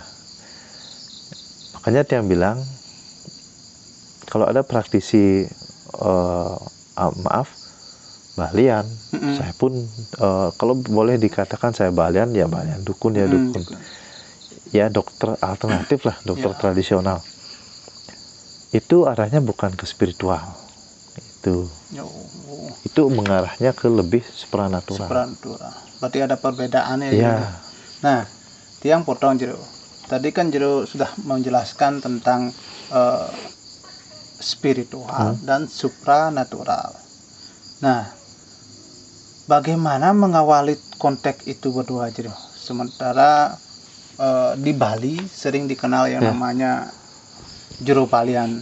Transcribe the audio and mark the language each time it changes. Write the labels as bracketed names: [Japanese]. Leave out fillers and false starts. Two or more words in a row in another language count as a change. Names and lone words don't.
[Indonesian] Makanya tiang bilang, kalau ada praktisi Balian, saya pun kalau boleh dikatakan saya Balian, ya Balian, dukun ya dukun. Ya dokter alternatif lah, dokter tradisional. Itu arahnya bukan ke spiritual. Itu mengarahnya ke lebih supranatural. Berarti ada perbedaannya ya. Nah, tiang potong Jero. Tadi kan Jero sudah menjelaskan tentang spiritual dan supranatural. Nah, bagaimana mengawali konteks itu berdua Jero? Sementara di Bali sering dikenal yang namanya Jero Balian.